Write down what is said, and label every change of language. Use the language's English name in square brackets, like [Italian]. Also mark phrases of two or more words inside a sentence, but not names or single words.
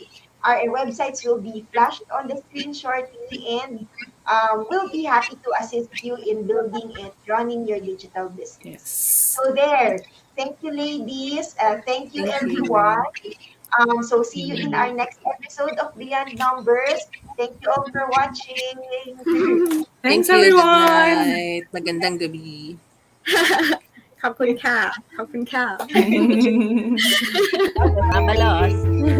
[English] Our websites will be flashed on the screen shortly, and we'll be happy to assist you in building and running your digital business. Yes. So there. Thank you, ladies. Thank you, Thank everyone. you. So see you in our next episode of Beyond Numbers. Thank you all for watching. Thanks, Thank you. Good everyone. night. [Filipino] Magandang gabi. [Thai] ขอบคุณค่ะขอบคุณค่ะ [Bikol] Mabalos.